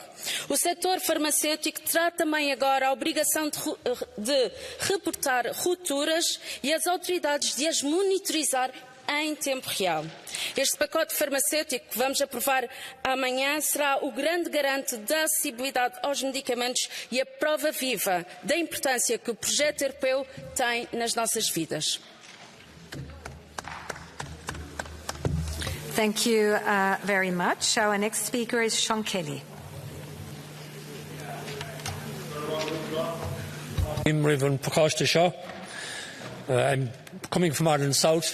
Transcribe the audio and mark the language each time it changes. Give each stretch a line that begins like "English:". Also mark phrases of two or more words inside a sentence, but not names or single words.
Portuguese: O setor farmacêutico terá também agora a obrigação de reportar rupturas e as autoridades de as monitorizar em tempo real. Este pacote farmacêutico que vamos aprovar amanhã será o grande garante da acessibilidade aos medicamentos e a prova viva da importância que o projeto europeu tem nas nossas vidas.
English: Thank you very much. Our next speaker is Sean Kelly. I'm Reverend Prakash Deshaw. I'm coming from Ireland South.